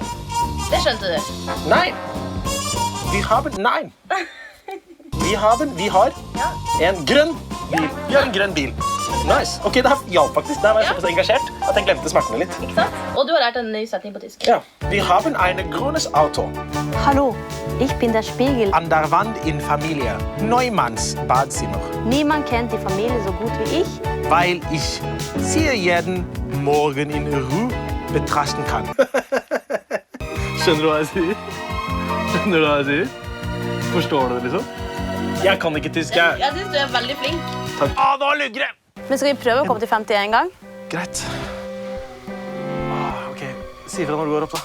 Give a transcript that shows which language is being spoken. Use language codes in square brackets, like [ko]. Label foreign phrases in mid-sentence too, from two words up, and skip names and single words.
[no] Det skjønte du. Nei. Vi har en grønn bil. Vi har en grønn bil. Nice. Ok, det hjalp faktisk. Der var jeg såpass engasjert at jeg glemte smertene litt. Ikke sant? Og du har lært en ny setning på tysk. Ja. Vi har en grønnes auto. [de] Hallo, ich bin der Spiegel. An der Wand in Familie. Neumanns Badzimmer. Niemand kennt die Familie so gut wie ich. Weil ich sie jeden Morgen in Ruhe betrachten kann. [no] Skjønner du hva jeg sier? Skjønner du hva jeg sier? Forstår du det, liksom? Jeg kan ikke tysk, jeg. Jeg synes du er veldig flink. Takk. Nå lugger det! Men skal vi prøve å komme til 50 en gang? Greit. Ok, si ifra når du går opp da.